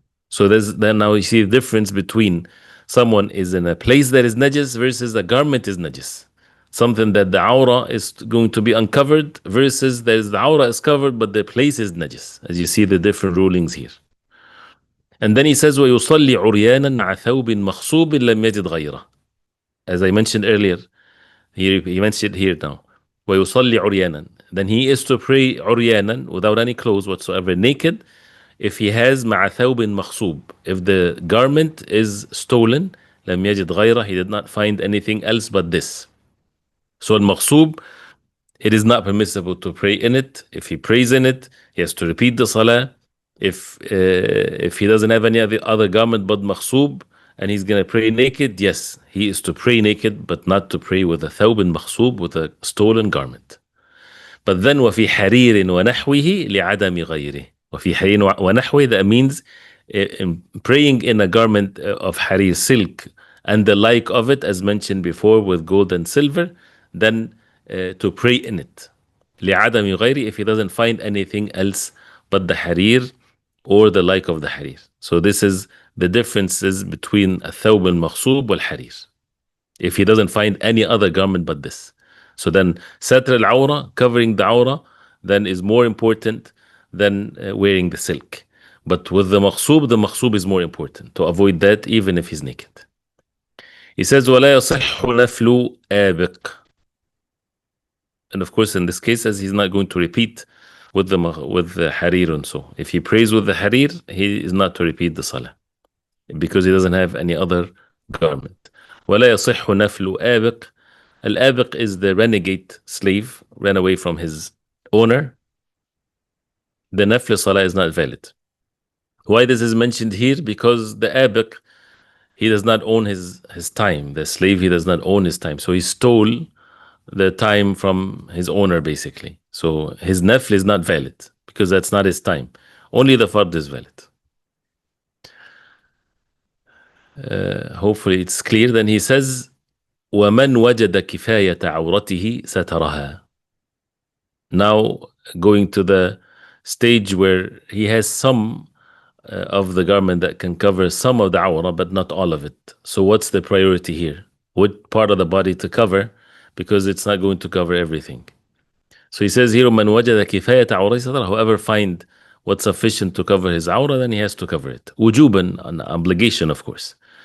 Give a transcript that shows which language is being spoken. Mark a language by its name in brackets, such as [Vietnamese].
[English] So then now you see the difference between someone is in a place that is najis versus a garment is najis. Something that the awrah is going to be uncovered versus the awrah is covered but the place is najis. As you see the different rulings here. And then he says, [Arabic] وَيُصَلِّ عُرْيَانًا مَعَ ثَوْبٍ مَخْصُوبٍ لَمْ يَجِدْ غَيْرَهُ. [English] As I mentioned earlier, he mentioned here now. [Arabic] وَيُصَلِّ عُرْيَانًا. [English] Then he is to pray عُرْيَانًا, without any clothes whatsoever, naked, if he has [Arabic] مع ثوب مخصوب. [English] If the garment is stolen, [Arabic] لم يجد غيره, [English] he did not find anything else but this. So al-makhsub, it is not permissible to pray in it. If he prays in it, he has to repeat the salah. If he doesn't have any other garment but مغصوب and he's gonna pray naked, yes, he is to pray naked, but not to pray with a [Arabic] ثوب مغصوب, [English] with a stolen garment. But then [Arabic] وفي حرير ونحوه لعدم غيره. وفي حرير ونحوه, [English] that means praying in a garment of harir, silk, and the like of it, as mentioned before, with gold and silver, then to pray in it. [Arabic] لعدم غيره, [English] if he doesn't find anything else but the harir or the like of the harir. So this is the differences between [Arabic] الثوب المغصوب والحرير. [English] If he doesn't find any other garment but this. So then satr al-awra, covering the awra, then is more important than wearing the silk. But with the maghsub is more important to avoid that even if he's naked. He says [Arabic] ولا يصح نفل آبق. [English] And of course in this case, as he's not going to repeat with the harir and so. If he prays with the harir, he is not to repeat the salah because he doesn't have any other garment. [Arabic] ولا يصح نفل آبق. [English] Al-Abiq is the renegade slave, ran away from his owner. The nafl salah is not valid. Why this is mentioned here? Because the Abiq, he does not own his time. The slave, he does not own his time. So he stole the time from his owner, basically. So his nafl is not valid because that's not his time. Only the fard is valid. Hopefully it's clear. Then he says, [Arabic] وَمَنْ وَجَدَ كِفَايَةَ عَوْرَتِهِ سَتَرَهَا. [English] Now going to the stage where he has some of the garment that can cover some of the awra, but not all of it. So what's the priority here? What part of the body to cover? Because it's not going to cover everything. So he says here, [Arabic] مَنْ وَجَدَ كِفَايَةَ عَوْرَتِهِ سَتَرَهَا. [English] Whoever find what's sufficient to cover his awra, then he has to cover it. وُجُوبًا, an obligation, of course.